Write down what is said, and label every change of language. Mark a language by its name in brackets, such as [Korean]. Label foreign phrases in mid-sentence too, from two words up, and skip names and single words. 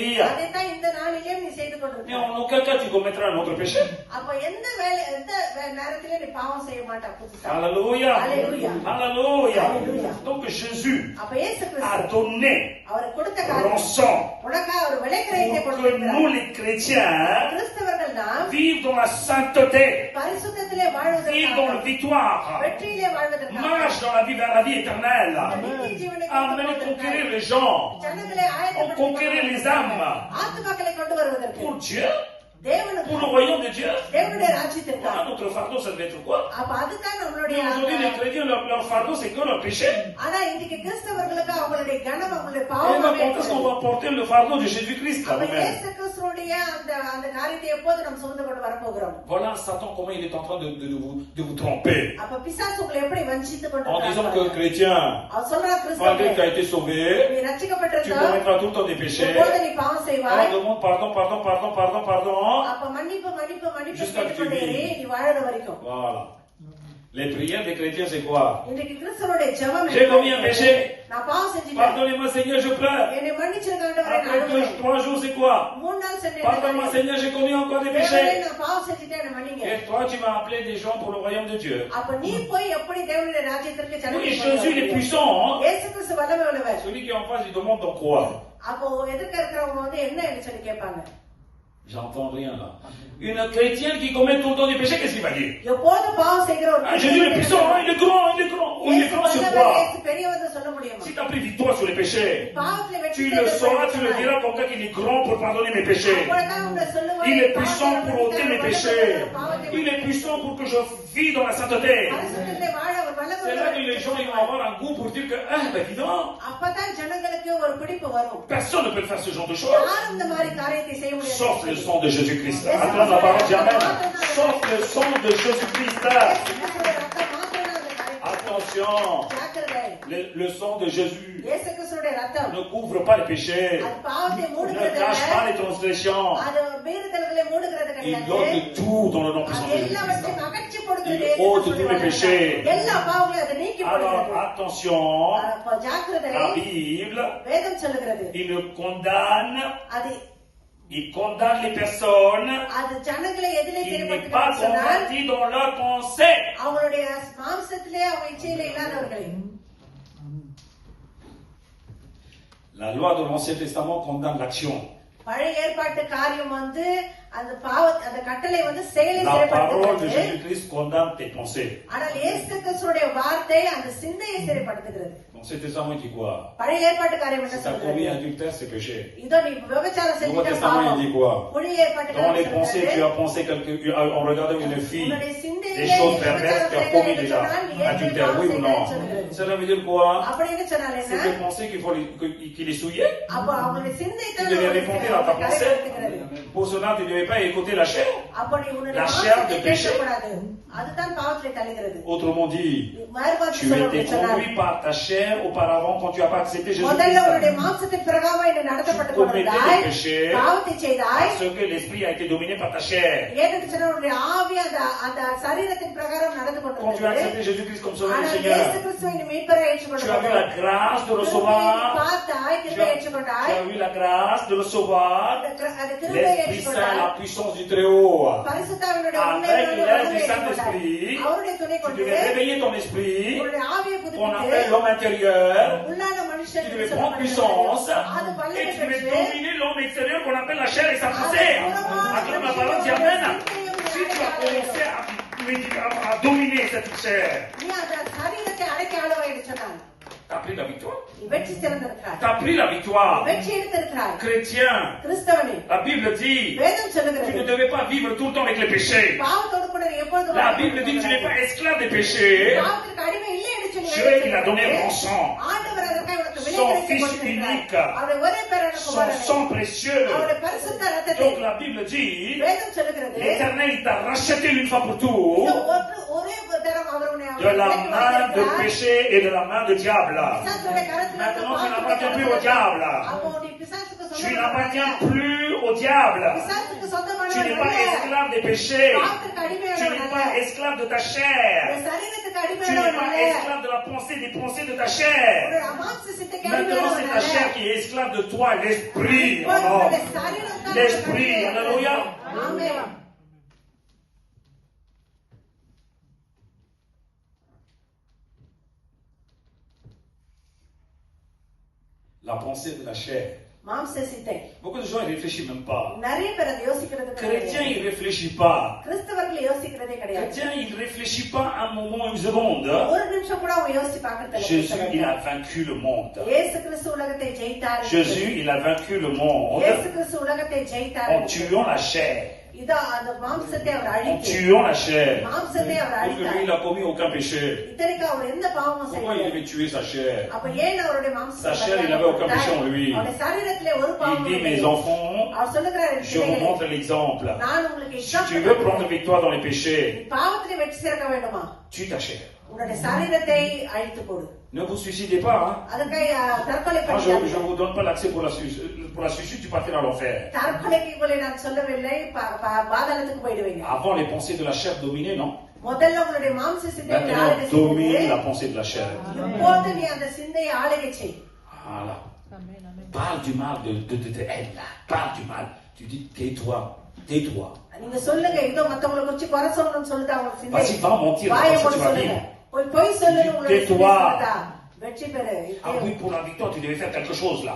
[Tamil] அதைத்தான் இந்த நாளிலேயும் நீ செய்து [French] Mais [Tamil] கொண்டிருக்கிறாய். [French] en aucun cas tu commettras un autre péché. [Tamil] அப்ப எந்த நேரத்திலே நீ பாவம் செய்ய மாட்டா புதுசா. [French] Alléluia. Alléluia. Alléluia. Alléluia. Donc Jésus [Tamil] அப்ப இயேசு [French] a [Tamil] கிறிஸ்து [French] donné [Tamil] அவர் கொடுத்த காரியம் [French] rançon [Tamil] உனக்காக ஒரு விலை கிரயத்தை [French] pour que [Tamil] கொடுத்திருக்கிறார். [French] nous les chrétiens [Tamil] கிறிஸ்தவர்கள் நாம் [French] vivent dans la sainteté, [Tamil] பரிசுத்தத்திலே [French] vivent dans [Tamil] வாழ்வதற்காக [French] la victoire, [Tamil] வெற்றியிலே வாழ்வதற்காக [French] marchent dans la vie vers la vie éternelle. [Tamil] நித்திய ஜீவனை [French] Amen. [Tamil] கொண்டு [French] Conquérir [Tamil] வருவதற்காக, [French] les gens, [Tamil] ஜனங்களை [French] conquérir les âmes [Tamil] ஆத்துமாக்களை கொண்டு வருவதற்கு [French] pour Dieu, [Tamil] தேவனுக்கு [French] pour le royaume de Dieu. [Tamil] தேவனுடைய ராஜ்யத்திற்காக. [French] Voilà, notre fardeau, ça devait être quoi? [Tamil] அப்ப அதுதான் நம்மளுடைய [French] Aujourd'hui, les chrétiens, leur fardeau, c'est que leur péché. [Tamil] ஆனா இன்னைக்கு கிறிஸ்தவர்களுக்கு அவங்களுடைய கனம் அவங்களுடைய [French] Et [Tamil] பாவம் [French] quand est-ce qu'on va porter le fardeau de Jésus-Christ là, [Tamil] அப்ப [French] nous-mêmes? [Tamil] இயேசு கிறிஸ்துவுடைய அந்த காரியத்தை எப்போது நம்ம சுமந்து கொண்டு வரப்போகிறோம்? [French] Voilà Satan, comment il est en train de vous tromper. [Tamil] அப்ப பிசாசு உங்களை எப்படி வஞ்சித்துக் கொண்டு [French] En disant [Tamil] இருக்கிறார்? [French] que chrétien, [Tamil] அவர் சொல்றா [French] malgré [Tamil] கிறிஸ்தவர்களே, [French] que tu as été sauvé, [Tamil] நீ [French] tu [Tamil] ரட்சிக்கப்பட்டிருந்தா [French] commettras tout le temps des péchés. [Tamil] எப்போது நீ பாவம் செய்வாய்? [French] On demande pardon. [Tamil] அப்ப மன்னிப்பு [French] Jusqu'à que tu [Tamil] கேட்டுக்கொண்டே [French] vis. [Tamil] நீ வாழற வரைக்கும். [French] Voilà. Les prières des chrétiens, c'est quoi? [Tamil] இன்னைக்கு கிறிஸ்தவனுடைய ஜெபம் [French] J'ai commis un péché. [Tamil] நான் பாவம் செஞ்சிட்டேன், [French] Pardonnez-moi, Seigneur, je pleure. [Tamil] என்னை மன்னிச்சிருங்க ஆண்டவரே, நான் [French] Après [Tamil] அழுகிறேன். [French] 3 jours, c'est quoi? [Tamil] 3 நாள் சென்றேன், [French] Pardonne-moi, Seigneur, j'ai commis encore des [Tamil] தேவனே, [French] péchés. [Tamil] நான் பாவம் செஞ்சிட்டேன், என்னை மன்னிங்க. [French] Et toi, tu m'as appelé des gens pour le royaume de Dieu. [Tamil] அப்ப நீ போய் எப்படி தேவனுடைய ராஜ்யத்திற்கு [French] Oui, [Tamil] ஜனங்களை [French] Jésus, il est puissant. Hein? [Tamil] இயேசு கிறிஸ்து வல்லமை உள்ளவர். [French] Celui qui est en face, il demande dans quoi? [Tamil] அப்போ எதிர்க்க இருக்கிறவங்க வந்து என்ன சொல்லி கேட்பாங்க? [French] J'entends rien là. Une chrétienne qui commet tout le temps des péchés, qu'est-ce qu'il va dire? [Tamil] எப்போது பாவம் செய்கிற ஒரு [French] Ah, Jésus est puissant, hein, il est grand. Oui, il est grand sur quoi? [Tamil] இயேசு பெரியவர் சொல்ல முடியுமா? [French] Si tu as pris victoire sur les péchés, [Tamil] பாவத்துல வெற்றி [French] tu le sauras, tu le diras comme ça qu'il est grand pour pardonner mes péchés. [Tamil] அப்பதான் உங்களை சொல்லுவார், [French] Il est puissant pour ôter mes péchés. Il est puissant pour que je vis dans la sainteté. [Tamil] பரிசுத்தத்திலே வாழ ஒரு வல்லமை [French] C'est là que [Tamil] உள்ளவர். [French] les gens ils vont avoir un goût pour dire que, ah, ben évidemment, [Tamil] அப்பதான் ஜனங்களுக்கு ஒரு பிடிப்பு வரும். [French] personne ne peut faire ce genre de choses. [Tamil] யாரும் இந்த மாதிரி காரியத்தை செய்ய [French] Sauf le [Tamil] முடியாது. [French] sang de Jésus-Christ. Attends la parole, dis Amen. Sauf le sang de Jésus-Christ. [Tamil] இயேசு கிறிஸ்துவின் ரத்தம் மாத்திரம்தான் அந்த காரியத்தை. [French] Attention, [Tamil] ஜாக்கிரதை. [French] le sang de Jésus [Tamil] இயேசு கிறிஸ்துவின் ரத்தம் [French] ne couvre pas les péchés, [Tamil] அது பாவத்தை [French] ne [Tamil] மூடுகிறது [French] cache [Tamil] இல்ல. [French] pas les transgressions. [Tamil] அது மீறுதல்களை மூடுகிறது [French] Il [Tamil] கிடையாது. [French] donne tout dans le nom puissant [Tamil] அது [French] de [Tamil] எல்லாவற்றையும் [French] Jésus-Christ. [Tamil] அகற்றி போடுகிறது. [French] Il [Tamil] இயேசு [French] ôte [Tamil] கிறிஸ்துவின் [French] tous les [Tamil] வல்லமை. [French] péchés. [Tamil] எல்லா பாவங்களையும் அது நீக்கி [French] Alors [Tamil] போடுகிறது. [French] attention, [Tamil] அப்ப ஜாக்கிரதை. [French] la Bible, [Tamil] வேதம் சொல்லுகிறது [French] il condamne, [Tamil] அது [French] il condamne les personnes [Tamil] அது ஜனங்களை எதிலே [French] qui n'est pas [Tamil] செயல்படுத்துகிறது சொன்னால் [French] convertis dans leur pensée. [Tamil] அவங்களுடைய மாம்சத்திலே அவங்க இச்சையில இல்லாதவர்களை. [French] La loi de l'Ancien Testament condamne l'action. [Tamil] பழைய ஏற்பாட்டு காரியம் வந்து அந்த அந்த கட்டளை வந்து செயலை [French] La parole de [Tamil] செயல்படுத்துகிறது. [French] Jésus-Christ condamne tes pensées. [Tamil] ஆனால் இயேசு கிறிஸ்துவுடைய வார்த்தை அந்த சிந்தையை செயல்படுத்துகிறது. [French] L'Ancien Testament dit quoi? [Tamil] பழைய ஏற்பாட்டு காரியம் என்ன [French] Si tu as commis [Tamil] சொல்றது? [French] adultère, c'est péché. [Tamil] இதோ நீ விபச்சாரம் [French] Le Nouveau [Tamil] செஞ்சுட்ட [French] Testament, il [Tamil] பாவம். [French] dit quoi? [Tamil] புதிய ஏற்பாட்டு [French] Dans les [Tamil] காரியம் [French] pensées, tu [Tamil] சொல்றது, [French] as pensé en regardant une fille, [Tamil] உன்னுடைய சிந்தையிலே [French] des choses [Tamil] விபச்சாரம் [French] perverses, tu as [Tamil] செய்தாய் [French] commis [Tamil] என்று [French] déjà [Tamil] சொன்னால் நீ ஏற்கனவே [French] adultère, [Tamil] பாவம் [French] oui ou non? [Tamil] செய்தாய் சொல்கிறது. [French] Cela veut dire quoi? [Tamil] அப்படின்னு சொன்னால் [French] C'est [Tamil] என்ன? [French] de penser qu'il est souillé. [Tamil] அப்ப அவங்களுடைய சிந்தை [French] Tu [Tamil] தான் [French] devais répondre à ta pensée. [Tamil] கரைப்படுத்துகிறது. [French] Pour cela, tu devais pas écouter la chair. [Tamil] அப்போ நீ உன்னுடைய [French] La chair [Tamil] மாம்சத்தை [French] de péché. [Tamil] கேட்கக்கூடாது. அதுதான் பாவத்திலே தள்ளுகிறது. [French] Autrement dit, [Tamil] மாறுபாடு [French] tu étais [Tamil] சொல்லப்பட்டிருக்கிறார். [French] conduit par ta chair auparavant quand tu n'as pas accepté [Tamil] முதல்ல உன்னுடைய [French] Jésus-Christ. [Tamil] மாம்சத்தின் பிரகாரம் நீ நடத்தப்பட்டு [French] Tu commettais [Tamil] கொண்டிருந்தாய். [French] des péchés. [Tamil] பாவத்தை செய்தாய். [French] Parce que l'esprit a été dominé par ta chair. [Tamil] ஏன்னு சொன்னா உன்னுடைய ஆவி அந்த சரீரத்தின் பிரகாரம் நடந்து [French] Quand tu as [Tamil] கொண்டிருந்தது. [French] accepté Jésus-Christ comme sauveur et [Tamil] ஆனால் [French] Seigneur, [Tamil] இயேசு கிறிஸ்துவை நீ மீட்பராய் [French] tu as [Tamil] ஏற்றுக்கொண்டது. [French] eu la grâce de [Tamil] கிருபையை [French] recevoir. [Tamil] பார்த்தாய், [French] Tu [Tamil] கிருபையை [French] as [Tamil] ஏற்றுக்கொண்டாய். [French] eu la grâce de recevoir [Tamil] அந்த கிருபையை [French] l'Esprit Saint, [Tamil] ஏற்றுக்கொண்டாய். [French] la puissance du Très-Haut. [Tamil] பரிசுத்தாவினுடைய [French] Avec [Tamil] உண்மையான [French] l'aide du [Tamil] உணர்வை [French] Saint-Esprit, [Tamil] ஏற்றுக்கொண்டாய். அவருடைய துணை [French] tu [Tamil] கொண்டு [French] devais réveiller ton esprit, [Tamil] உன்னுடைய ஆவியை [French] qu'on [Tamil] புதுப்பித்து [French] appelle l'homme intérieur, [Tamil] உள்ளான மனுஷன் [French] tu [Tamil] என்று [French] devais prendre [Tamil] சொல்லப்படுகிறது. [French] puissance, [Tamil] அது [French] et [Tamil] வல்லமை [French] tu devais [Tamil] பெற்று [French] dominer l'homme extérieur qu'on appelle la chair et sa poussière. Acclame la parole, dis Amen. Si tu as commencé à dominer cette chair, [Tamil] நீ அந்த சரீரத்தை அடக்கி ஆளுவாய் என்று சொன்னான். [French] tu as pris la victoire. [Tamil] நீ வெற்றி சிறந்திருக்கிறாய். [French] Tu as pris la victoire. [Tamil] வெற்றி எடுத்திருக்கிறாய். [French] Chrétien, [Tamil] கிறிஸ்தவனே, [French] la Bible dit, [Tamil] வேதம் [French] tu [Tamil] சொல்லுகிறது [French] ne devais pas vivre tout le temps avec les péchés. [Tamil] பாவத்தோடு கூட நீ எப்பொழுதும் [French] La [Tamil] வாழ்ந்து [French] Bible dit que tu n'es pas [Tamil] கொண்டிருக்கிறாய். [French] esclave des péchés. [Tamil] பாவத்திற்கு அடிமை இல்லை என்று சொல்லி [French] Dieu, [Tamil] வேதம் [French] il a donné [Tamil] சொல்லுகிறது. [French] son sang, [Tamil] ஆண்டவர் அதற்காக உனக்கு விலை [French] son [Tamil] கிடைத்து [French] fils [Tamil] கொடுத்திருக்கிறார். [French] unique, [Tamil] அவருடைய ஒரே பேரான [French] son [Tamil] குமாரனை, [French] sang précieux. [Tamil] அவருடைய பரிசுத்த ரத்தத்தை [French] Donc la Bible dit, [Tamil] வேதம் சொல்லுகிறது [French] l'Éternel il t'a racheté une fois pour [Tamil] இந்த [French] tout [Tamil] ஒரே தரம் அவர் உன்னை [French] de la [Tamil] விலைக்கு [French] main de [Tamil] வாங்கியிருக்கிறார். [French] péché et de la main de diable. [Tamil] பிசாசுடைய கரத்திலிருந்து [French] Maintenant, tu [Tamil] பாவத்துடைய [French] n'appartiens plus au [Tamil] கரத்திலிருந்து [French] diable. [Tamil] அப்போ நீ பிசாசுக்கு [French] Tu [Tamil] சொந்தமானவன் [French] n'appartiens [Tamil] அல்ல. [French] plus au diable. [Tamil] பிசாசுக்கு [French] Tu [Tamil] சொந்தமானவன் [French] n'es pas [Tamil] அல்ல. [French] esclave des péchés. [Tamil] பாவத்திற்கு [French] Tu [Tamil] அடிமையானவன் [French] n'es [Tamil] அல்ல. [French] pas esclave de ta chair. [Tamil] உன்னுடைய சரீரத்துக்கு [French] Tu n'es [Tamil] அடிமையானவன் [French] pas [Tamil] அல்ல. [French] esclave de la pensée, des pensées de ta chair. [Tamil] உன்னுடைய அமாம்ச சித்தக்கு [French] Maintenant, c'est [Tamil] அடிமையானவன் [French] ta [Tamil] அல்ல. [French] chair qui est esclave de toi, l'esprit. [Tamil] இப்போ [French] Oh, [Tamil] உன்னுடைய சரீரம் தான் [French] l'esprit. [Tamil] உனக்கு [French] Alléluia. [Tamil] ஆமென். [French] La pensée de la chair. [Tamil] மாம்ச சித்தை [French] Beaucoup de gens ne réfléchissent même pas. [Tamil] நிறைய பேர் அதை யோசிக்கிறது [French] Chrétien, [Tamil] கிடையாது. [French] il ne réfléchit pas. [Tamil] கிறிஸ்தவர்கள் யோசிக்கிறதே கிடையாது. [French] Chrétien, il ne réfléchit pas un moment, une seconde. [Tamil] ஒரு நிமிஷம் கூட அவங்க யோசிச்சு பார்க்கறது [French] Jésus, il [Tamil] இல்லை. [French] a vaincu le monde. [Tamil] இயேசு கிறிஸ்து உலகத்தை ஜெயித்தார். [French] Jésus, il a vaincu le monde [Tamil] இயேசு கிறிஸ்து உலகத்தை ஜெயித்தார். [French] en tuant la chair. [Tamil] இதோ அந்த மாம்சத்தை அவர் [French] En [Tamil] அழித்து [French] tuant la chair. [Tamil] மாம்சத்தை அவர் [French] Parce que lui, il [Tamil] அழித்தார். [French] n'a commis aucun péché. [Tamil] இத்தனைக்கு அவர் எந்த பாவமும் [French] Pourquoi il [Tamil] செய்யல. [French] devait tuer sa chair? [Tamil] அப்ப ஏன் அவருடைய மாம்சத்தை [French] Sa chair, il n'avait aucun péché en lui. [Tamil] அவருடைய சரீரத்திலே ஒரு [French] Il [Tamil] பாவமும் [French] dit, [Tamil] இல்லை. [French] mes enfants, [Tamil] அவர் சொல்லுகிறார், என் [French] je vous [Tamil] பிள்ளைகளே, [French] montre l'exemple. [Tamil] நான் உங்களுக்கு [French] Si tu veux prendre [Tamil] இஷ்டம் [French] victoire dans les péchés, [Tamil] பாவத்திலே வெற்றி சிறக்க வேண்டுமா [French] tue ta chair. [Tamil] உன்னுடைய சரீரத்தை அழித்து போடு. [French] Ne vous suicidez pas, hein? [Tamil] அதற்காக தற்கொலை [French] Moi, je [Tamil] பண்ணாதீங்க. [French] ne vous donne pas l'accès pour la suicide, tu partiras à l'enfer. [Tamil] தற்கொலைக்கு உங்களை நான் சொல்லவில்லை, பாதாளத்துக்கு போயிடுவீங்க. [French] Avant, les pensées de la chair dominaient, non? [Tamil] முதல்ல உங்களுடைய மாம்ச சிந்தை [French] Maintenant, [Tamil] ஆளுகை [French] domine [Tamil] செய்யுது. [French] la pensée de la chair. [Tamil] இப்போது நீ அந்த சிந்தையை ஆளுகை செய். [French] Voilà. Parle du mal de elle, là. Parle du mal. Tu dis, tais-toi, tais-toi. [Tamil] நீங்க சொல்லுங்க, இதோ மத்தவங்களை குறிச்சு குறை சொல்லணும்னு சொல்லிட்டு அவங்க சிந்தை [French] Vas-y, va mentir, [Tamil] வாயை [French] comme ça, [Tamil] போட்டு [French] tu vas [Tamil] சொல்லுங்க. [French] vivre. [Tamil] போய் பொய் சொல்லுங்க, உங்களுடைய [French] Tais-toi. [Tamil] சிந்தை சொல்லுதா? வெற்றி பெறு. [French] Ah oui, pour la victoire, tu devais faire quelque chose, là.